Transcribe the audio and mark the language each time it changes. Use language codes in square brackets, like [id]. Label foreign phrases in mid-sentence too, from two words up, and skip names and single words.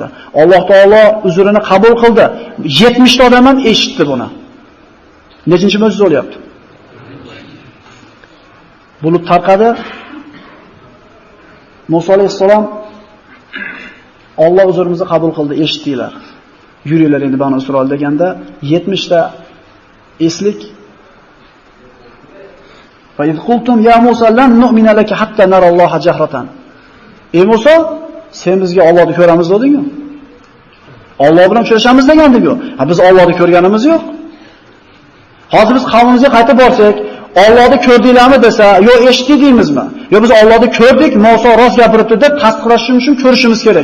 [uz] Alloh taolo uzrini qabul qildi. 70 ta odam ham eshitdi buni. Nechinchi mo'jiza bo'lyapti? Bulut tarqadi. Musa alayhisalom Alloh uzrimizni qabul qildi, eshitdinglar. Yuringlar endi Banu Isroil deganda 70 ta eslik. [ar] فإذ قلتم يا موسى لن نؤمن لك حتى نرى الله جهرة. [uz] Ey Musa, sen bizga Allohni ko'ramiz deding-ku. Alloh bilan uchrashamiz degandik-ku. Ha biz Allohni ko'rganimiz yo'q. Hozir biz qavmimizga qaytib borsak, Allohni ko'rdinglarmi desa, yo eshitdik deymizmi? Yo biz Allohni ko'rdik, Musa rost gapiribdi deb tasdiqlashimiz uchun ko'rishimiz kerak.